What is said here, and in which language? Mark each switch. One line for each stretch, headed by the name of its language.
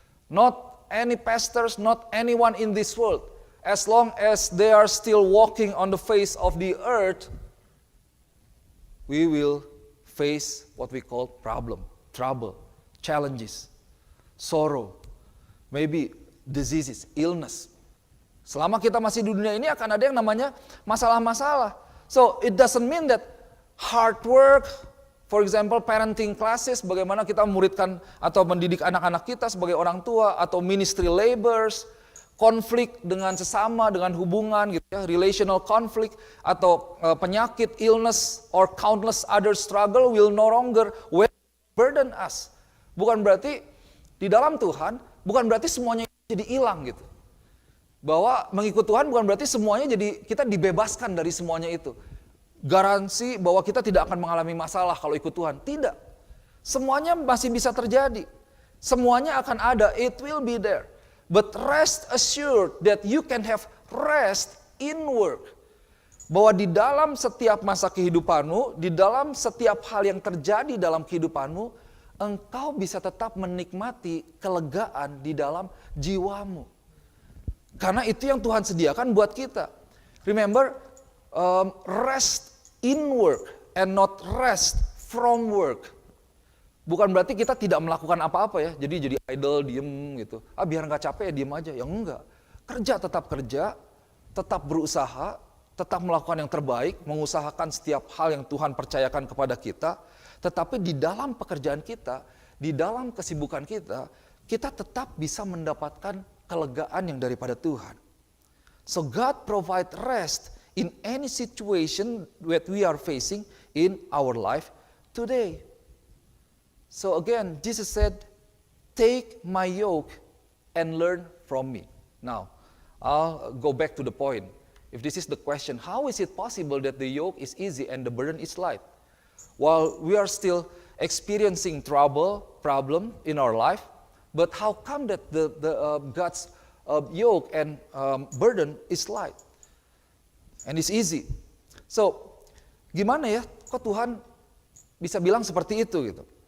English: Not any pastors, not anyone in this world. As long as they are still walking on the face of the earth, we will face what we call problem, trouble, challenges, sorrow, maybe diseases, illness.
Indonesian: Selama kita masih di dunia ini akan ada yang namanya masalah-masalah.
English: So it doesn't mean that hard work, for example parenting classes,
Indonesian: bagaimana kita memuridkan atau mendidik anak-anak kita sebagai orang tua, atau
English: ministry labors,
Indonesian: konflik dengan sesama, dengan hubungan gitu ya,
English: relational conflict,
Indonesian: atau penyakit,
English: illness, or countless other struggle will no longer burden us.
Indonesian: Bukan berarti di dalam Tuhan, bukan berarti semuanya jadi hilang gitu. Bahwa mengikut Tuhan bukan berarti semuanya jadi kita dibebaskan dari semuanya itu. Garansi bahwa kita tidak akan mengalami masalah kalau ikut Tuhan. Tidak. Semuanya masih bisa terjadi. Semuanya akan ada,
English: it will be there. But rest assured that you can have rest in work.
Indonesian: Bahwa di dalam setiap masa kehidupanmu, di dalam setiap hal yang terjadi dalam kehidupanmu, engkau bisa tetap menikmati kelegaan di dalam jiwamu. Karena itu yang Tuhan sediakan buat kita.
English: Remember, rest in work and not rest from work.
Indonesian: Bukan berarti kita tidak melakukan apa-apa ya, jadi idle, diem gitu. Biar nggak capek ya diem aja, ya enggak. Kerja, tetap berusaha, tetap melakukan yang terbaik, mengusahakan setiap hal yang Tuhan percayakan kepada kita. Tetapi di dalam pekerjaan kita, di dalam kesibukan kita, kita tetap bisa mendapatkan kelegaan yang daripada Tuhan.
English: So God provide rest in any situation that we are facing in our life today. So again, Jesus said, take my yoke and learn from me. Now, I'll go back to the point. If this is the question, how is it possible that the yoke is easy and the burden is light? While we are still experiencing problem in our life, but how come that God's yoke and burden is light? And it's easy.
Indonesian: So, gimana ya, kok Tuhan bisa bilang seperti itu gitu?